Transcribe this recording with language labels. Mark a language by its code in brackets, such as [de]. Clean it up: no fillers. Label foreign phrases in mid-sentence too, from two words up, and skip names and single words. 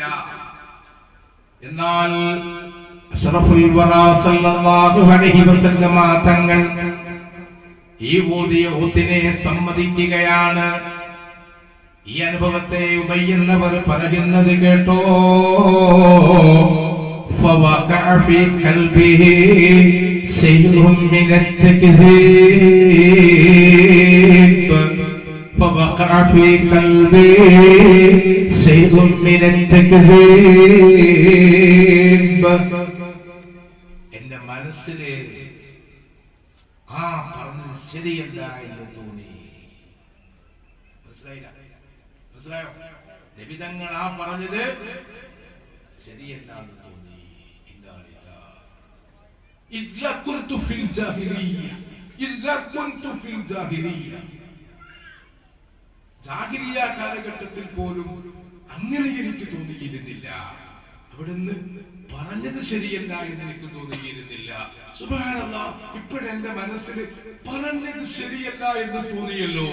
[ml] എന്നാൽ [ar] أشرف الورى صلى الله عليه وسلم [ml] തങ്ങൾ ഈ ഓതിയ ഓത്തിനെ സമ്മതിക്കുകയാണ്. ഈ അനുഭവത്തെ ഉബയ്യ് എന്നവർ പറയുന്നത് കേട്ടോ. [ar] فوقع في قلبه شيء من التكذيب فوقع في قلبي شيء من التكذيب. [ml] എന്റെ മനസ്സിൽ ആ പറഞ്ഞത് ശരിയല്ല എന്ന് തോന്നി. മനസ്സിലായോ? നബി തങ്ങൾ ആ പറഞ്ഞത് ശരിയല്ല എന്ന് തോന്നി. [ar] إذا كنت في الجاهلية [ml] ജാഹിലിയ്യ കാലഘട്ടത്തിൽ പോലും അങ്ങനെ എനിക്ക് തോന്നിയിരുന്നില്ല. അവിടുന്ന് പറഞ്ഞത് ശരിയല്ല എന്ന് എനിക്ക് തോന്നിയിരുന്നില്ല. സുബ്ഹാനല്ലാഹ്, ഇപ്പോഴെന്റെ മനസ്സിൽ പറഞ്ഞത് ശരിയല്ല എന്ന് തോന്നിയല്ലോ.